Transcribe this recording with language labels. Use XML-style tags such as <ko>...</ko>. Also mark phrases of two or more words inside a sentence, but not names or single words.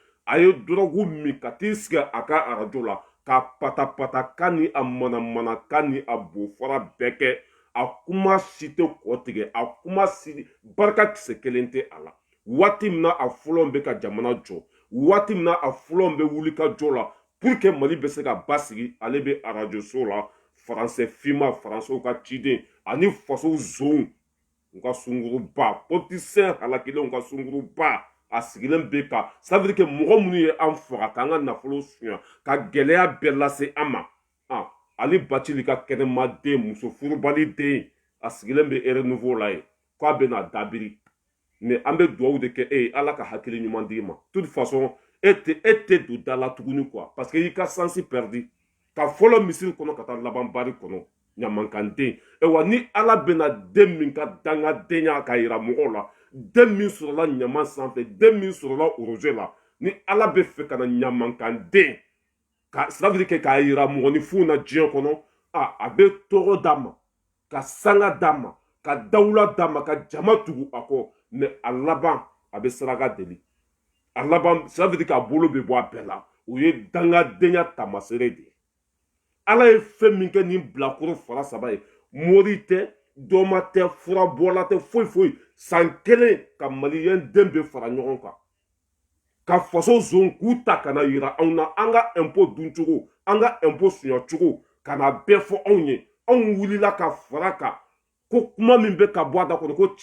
<bm>a ye dɔrɔgu min ka t'i sigi a ka arajo la ka patapata kan ni a manamana kan ni a bofara bɛɛ kɛ a kuma si tɛ kɔ tigɛ a kuma si barika kisɛ kelen tɛ a la waati min na a fɔlɔ bɛ ka jamana jɔ waati min na a fɔlɔ bɛ wuli ka jɔ la</bm> <fr>pour que</fr> <bm>mali bɛ se ka basigi ale bɛ arajo so la faransɛ finma faransɛw ka ciden ani fasow zonw u ka sunguruba politisiyɛn halakilenw ka sunguruba a sigilen bɛ ka</bm> <fr>ça veut dire que</fr> <bm>mɔgɔ minnu ye an faga k'an ka nafolo suɲa ka gɛlɛya bɛɛ lase an ma ali bacili ka kɛnɛmaden muso furubali den a sigilen bɛ renouveau la ye k'a bɛna dabiri mais an bɛ dugawu de kɛ e ye ala ka hakili ɲuman d'i ma</bm> <fr>toute façon</fr> <bm>e tɛ don da la tuguni</bm> <fr>quoi parce que</fr> <bm>i ka sansi perdi ka fɔlɔ misiri kɔnɔ ka taa laban bari kɔnɔ ɲamankanden wa ni ala bɛna den min ka dangadenya ka yira mɔgɔw la den min sɔrɔla ɲaman sanfɛ den min sɔrɔla oroze la ni ala bɛ fɛ ka na ɲamankanden ka</bm> <fr>ça veut dire que</fr> <bm>k'a yira mɔgɔninfinw na diɲɛ kɔnɔ a bɛ tɔgɔ d'a ma ka sanga d'a ma ka dawula d'a ma ka jama tugu a kɔ mais a laban a bɛ saraka deli a laban</bm> <fr>ça veut dire</fr> <bm>k'a bolo bɛ bɔ a bɛɛ la o ye dangadenya taamasere de ye ala ye fɛn min kɛ nin bilakoro fara saba ye mori tɛ dɔma tɛ furabɔla tɛ foyi foyi san kelen ka maliyɛn den bɛ fara ɲɔgɔn kan ka faso zon k'u ta kana yira anw na an ka impôt dun cogo an ka impôt suɲa cogo ka na bɛɛ fɔ anw ye anw wulila ka fara kan ko kuma min bɛ ka bɔ a da kɔnɔ ko</bm>